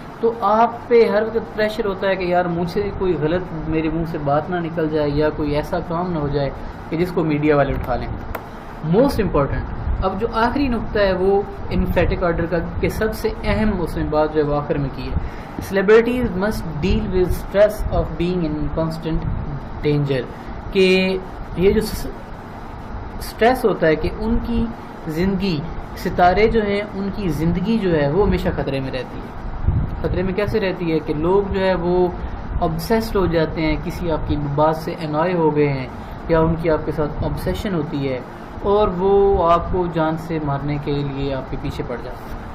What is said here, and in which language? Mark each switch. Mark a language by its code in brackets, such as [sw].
[ur] تو آپ پہ ہر وقت پریشر ہوتا ہے کہ یار مجھ سے کوئی غلط میرے منہ سے بات نہ نکل جائے یا کوئی ایسا کام نہ ہو جائے کہ جس کو میڈیا والے اٹھا لیں. موسٹ امپورٹنٹ اب جو آخری نقطہ ہے وہ emphatic آرڈر کا کہ سب سے اہم اس میں بات جو ہے وہ آخر میں کی ہے. [en] Celebrities must deal with stress of being in constant danger. [ur] کہ یہ جو سٹریس ہوتا ہے کہ ان کی زندگی، ستارے جو ہیں ان کی زندگی جو ہے وہ ہمیشہ خطرے میں رہتی ہے. خطرے میں کیسے رہتی ہے کہ لوگ جو ہے وہ obsessed ہو جاتے ہیں، کسی آپ کی بات سے annoy ہو گئے ہیں یا ان کی آپ کے ساتھ obsession ہوتی ہے اور وہ آپ کو جان سے مارنے کے لیے آپ کے پیچھے پڑ جاتے ہیں.